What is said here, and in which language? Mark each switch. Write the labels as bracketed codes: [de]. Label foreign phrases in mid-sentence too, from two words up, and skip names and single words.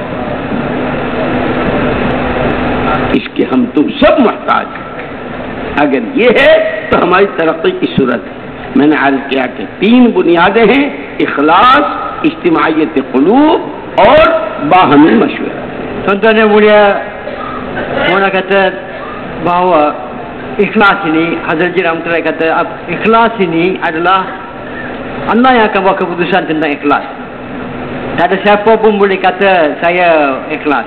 [ur] اس کے ہم تم سب محتاج ہیں. اگر یہ ہے تو ہماری ترقی کی صورت ہے. میں نے عرض کیا کہ 3 بنیادیں ہیں: اخلاص، اجتماعیت قلوب اور باہمی مشورہ. [ms] Tuan-tuan yang mulia, Mona kata bahawa ikhlas ini, Hazrat Jin Rahmatullahi kata ikhlas ini adalah Allah yang akan buat keputusan tentang ikhlas. Tak ada siapa pun boleh kata saya ikhlas.